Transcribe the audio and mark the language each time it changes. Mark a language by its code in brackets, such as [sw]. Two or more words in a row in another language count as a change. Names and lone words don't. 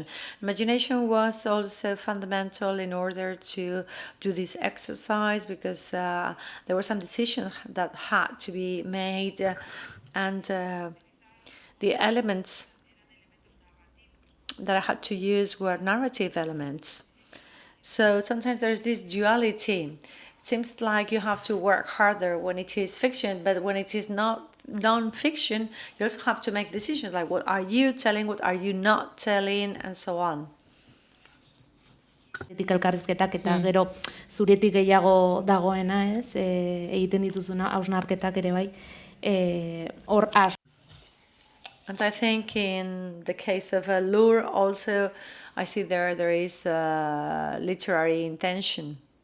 [en] Imagination was also fundamental in order to do this exercise, because there were some decisions that had to be made, and the elements that I had to use were narrative elements. So sometimes there's this duality. It seems like you have to work harder when it is fiction, but when it is not non-fiction, you also have to make decisions like what are you telling, what are you not telling, and so on. [eu] Elkarrizketak eta gero zuretik gehiago dagoena, ez? Egiten dituzuna hausnarketak ere bai. Hor [en] And I think in the case of Lure also, I see there is literary intention.